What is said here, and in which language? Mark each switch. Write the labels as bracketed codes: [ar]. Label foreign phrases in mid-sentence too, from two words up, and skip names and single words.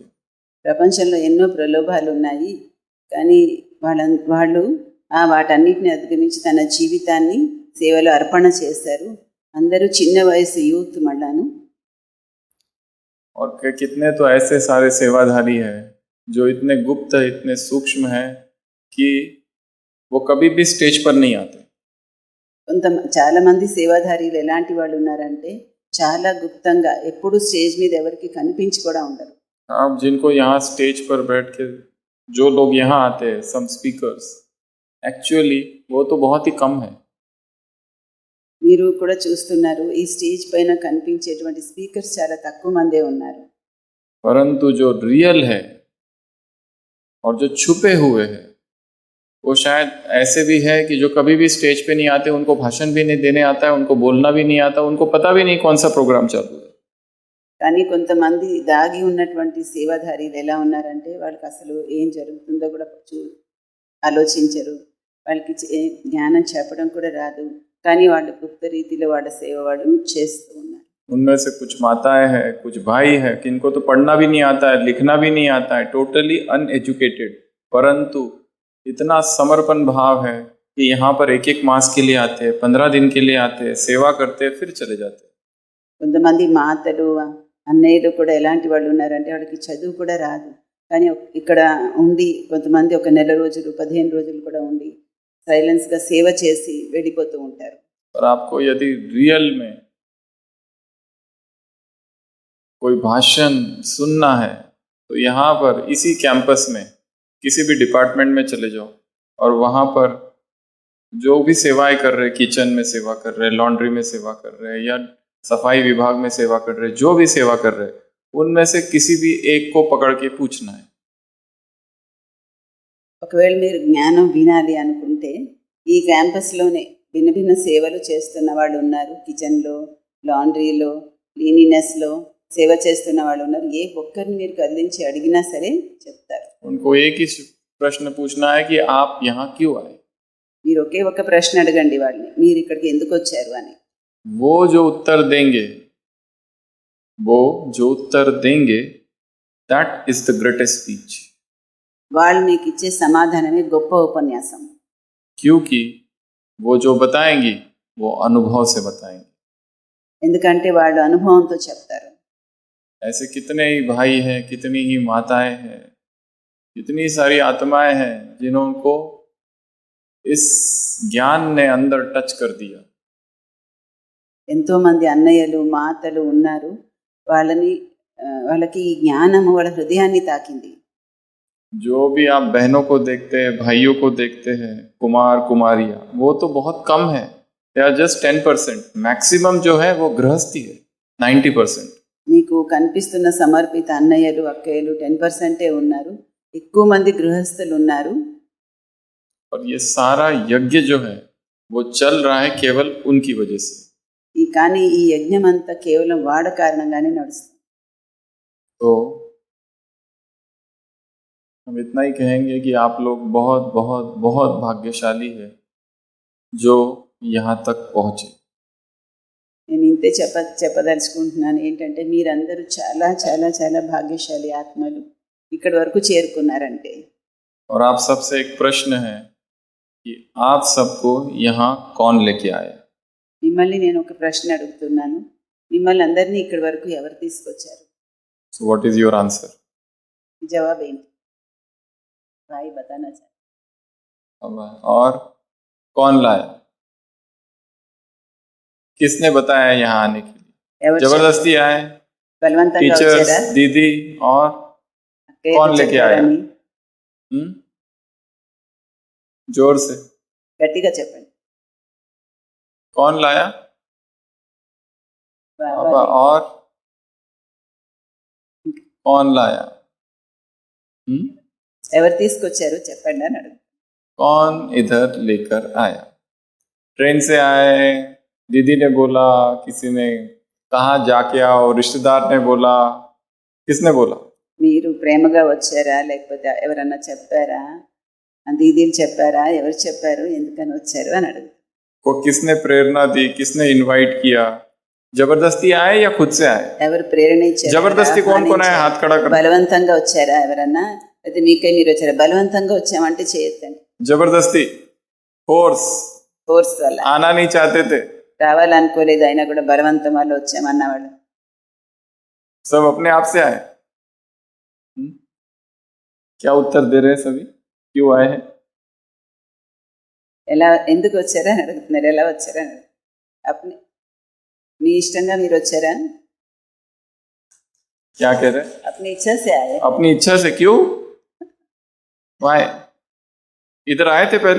[te] ప్రపంచంలో ఎన్నో ప్రలోభాలు ఉన్నాయి, కానీ వాళ్ళు వాటన్నిటిని అధిగమించి తన జీవితాన్ని సేవలో అర్పణ చేశారు. అందరూ చిన్న వయసు యూత్ మళ్ళాను. [hi] और कितने तो ऐसे सारे सेवाधारी हैं जो इतने गुप्त है, इतने सूक्ष्म है कि वो कभी भी स्टेज पर नहीं आते। [te] చాలా మంది సేవాధారీలు ఎలాంటి వాళ్ళు ఉన్నారంటే చాలా గుప్తంగా ఎప్పుడు స్టేజ్ మీద ఎవరికి కనిపించి కూడా ఉండరు. [hi] आप जिनको यहाँ स्टेज पर बैठ के जो लोग यहाँ आते हैं, [en] some speakers, [hi] एक्चुअली वो तो बहुत ही कम है। [te] మీరు కూడా చూస్తున్నారు, ఈ స్టేజ్ పైన కనిపించేటువంటి స్పీకర్స్ చాలా తక్కువ మందే ఉన్నారు. [hi] परंतु जो रियल है और जो छुपे हुए हैं वो शायद ऐसे भी है कि जो कभी भी स्टेज पे नहीं आते, उनको भाषण भी नहीं देने आता है, उनको बोलना भी नहीं आता, उनको पता भी नहीं कौन सा प्रोग्राम चालू है। [te] కానీ కొంతమంది దాగి ఉన్నటువంటి సేవాధారీలు ఎలా ఉన్నారంటే వాళ్ళకి అసలు ఏం జరుగుతుందో కూడా ఆలోచించరు, వాళ్ళకి జ్ఞానం చెప్పడం కూడా రాదు, కానీ వాళ్ళు గుప్త రీతిలో వాళ్ళ సేవ వాళ్ళు చేస్తూ ఉన్నారు. [hi] उनमें से कुछ माताएं हैं, कुछ भाई हैं, किनको तो पढ़ना भी नहीं आता है, लिखना भी नहीं आता है, [en] totally uneducated, [hi] परंतु इतना समर्पण भाव है कि यहाँ पर एक मास के लिए आते हैं, 15 दिन के लिए आते हैं, सेवा करते हैं, फिर चले जाते हैं। [te] కొంతమంది మాతలు అన్నయ్యలు కూడా ఎలాంటి వాళ్ళు ఉన్నారంటే వాళ్ళకి చదువు కూడా రాదు, కానీ ఇక్కడ ఉండి కొంతమంది ఒక నెల రోజులు 15 రోజులు కూడా ఉండి సైలెన్స్గా సేవ చేసి వెళ్ళిపోతూ ఉంటారు. [hi] और आपको यदि रियल में कोई भाषण सुनना है तो यहाँ पर इसी कैंपस में किसी भी डिपार्टमेंट में चले जाओ, और वहाँ पर जो भी सेवाएं कर रहे, किचन में सेवा कर रहे, लॉन्ड्री में सेवा कर रहे, या सफाई विभाग में सेवा कर रहे, जो भी सेवा कर रहे, उनमें से किसी भी एक को पकड़ के पूछना है। [te] ఒకవేళ మీరు జ్ఞానం వినాలి అనుకుంటే ఈ క్యాంపస్లోనే భిన్న సేవలు చేస్తున్న వాళ్ళు ఉన్నారు. కిచెన్లో, లాండ్రీలో, క్లీనినెస్లో, సేవ చేస్తున్న వాళ్ళు ఉన్నారు. ఏ ఒక్కరిని మీరు కదిలించి అడిగినా సరే చెప్తారు. [hi] उनको एक ही प्रश्न पूछना है कि आप यहाँ क्यों आए। [te] మీరు ఒకే ఒక ప్రశ్న అడగండి వాళ్ళని, మీరు ఇక్కడికి ఎందుకు వచ్చారు అని. [hi] वो जो उत्तर देंगे [en] that is the greatest speech, [te] వాళ్ళు మీకు ఇచ్చే సమాధానమే గొప్ప ఉపన్యాసం. [hi] क्योंकि वो जो बताएंगी वो अनुभव से बताएंगे। [te] ఎందుకంటే వాళ్ళు అనుభవంతో చెప్తారు. [hi] ऐसे कितने ही भाई हैं, कितनी ही माताएं हैं, कितनी सारी आत्माएं हैं जिन्होंने इस ज्ञान ने अंदर टच कर दिया। [te] ఎంతో మంది అన్నయ్యలు మాతలు ఉన్నారు, వాళ్ళకి ఈ జ్ఞానము వాళ్ళ హృదయాన్ని తాకింది. [hi] जो भी आप बहनों को देखते हैं, भाइयों को देखते हैं, कुमार कुमारियां, वो तो बहुत कम है, [en] they are just [hi] 10%। मैक्सिमम जो है वो गृहस्थी है, 90%। [te] మీకు కనిపిస్తున్న సమర్పిత అన్నయ్యలు అక్కయ్యలు 10% ఉన్నారు, ఎక్కువ మంది గృహస్థులు ఉన్నారు. [hi] और ये सारा यज्ञ जो है वो चल रहा है केवल उनकी वजह से। [te] కానీ ఈ యజ్ఞం అంతా కేవలం వాడ కారణంగానే నడుస్తుంది. [hi] तो हम इतना ही कहेंगे कि आप लोग बहुत बहुत बहुत भाग्यशाली है जो यहाँ तक पहुँचे। [te] నేను ఇంతే చెప్పదలుచుకుంటున్నాను ఏంటంటే మీరందరూ చాలా చాలా చాలా భాగ్యశాలి ఆత్మలు, ఇక్కడి వరకు చేరుకున్నారంటే. [hi] और आप सबसे एक प्रश्न है कि आप सबको यहाँ कौन लेके आया। [te] మిమ్మల్ని నేను ఒక ప్రశ్న అడుగుతున్నాను, మిమ్మల్ని అందరినీ ఇక్కడి వరకు ఎవరు తీసుకొచ్చారు? [en] So what is your answer? [te] జవాబు ఏంటి? [hi] भाई बताना चाहिए. और कौन लाया, किसने बताया यहाँ आने के लिए? जबरदस्ती आए, [te] बलवंతంగా [hi] टीचर्स, [te] వచ్చారా? [hi] दीदी, और कौन लेके आया? जोर से [te] గట్టిగా చెప్పండి. [hi] कौन लाया? पापा। और कौन लाया? [te] ఎవరు తీసుకొచ్చారు చెప్పండి అని అడుగు. [hi] कौन इधर लेकर आया? ट्रेन से आए, दीदी ने बोला, किसी ने कहा जाके आओ, रिश्तेदार ने बोला, किसने बोला? [te] మీరు ప్రేమగా వచ్చారా లేకపోతే ఎవరన్నా చెప్పారా? దీదీలు చెప్పారా? ఎవరు చెప్పారు? ఎందుకని వచ్చారు అని అడుగు. [hi] को किसने प्रेरणा दी, किसने इनवाइट किया? जबरदस्ती आए या खुद से आए? [te] ఎవరు ప్రేరణ ఇచ్చారు? [hi] जबरदस्ती कौन कौन आए? हाथ खड़ा कर। [te] బలవంతంగా వచ్చారా ఎవరన్నా? అయితే మీకై మీరు వచ్చారా? బలవంతంగా వచ్చామంటే చేయొద్దండి. [hi] जबरदस्ती, फोर्स [te] వల్ల [hi] आना नहीं चाहते थे, [te] రావాలనుకోలేదు అయినా కూడా బలవంతం వల్ల వచ్చామన్నవాళ్ళు. [hi] सब अपने आप से आए। क्या उत्तर दे रहे हैं सभी? क्यों आए हैं? [te] ఎలా ఎందుకు వచ్చారా అని అడుగుతున్నారు. ఎలా వచ్చారా అని అప్పుడు మీ ఇష్టంగా మీరు వచ్చారా? [hi] क्या कह रहे हैं? अपनी इच्छा से आए. अपनी इच्छा से क्यों? वाई इधर आए थे पहले?